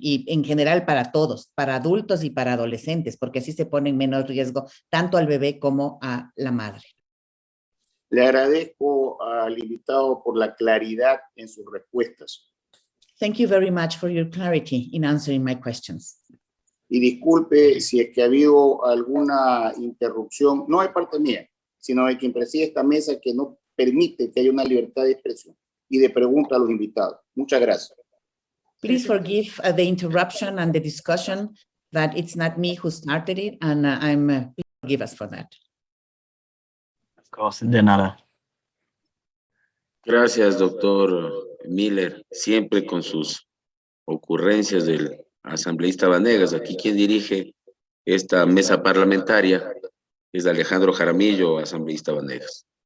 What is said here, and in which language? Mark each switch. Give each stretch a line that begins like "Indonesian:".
Spanish: Y en general para todos, para adultos y para adolescentes, porque así se ponen menos riesgo tanto al bebé como a la madre. Le agradezco al invitado por la claridad en sus respuestas.
English: Thank you very much for your clarity in answering my questions.
Spanish: Y disculpe si es que ha habido alguna interrupción, no de parte mía, sino de quien preside esta mesa que no permite que haya una libertad de expresión y de pregunta a los invitados. Muchas gracias.
English: Please forgive the interruption and the discussion, that it's not me who started it, and please forgive us for that. Of course,
Spanish: de nada. Gracias, doctor Miller, siempre con sus ocurrencias del asambleísta Vanegas. Aquí quien dirige esta mesa parlamentaria es Alejandro Jaramillo, asambleísta Vanegas.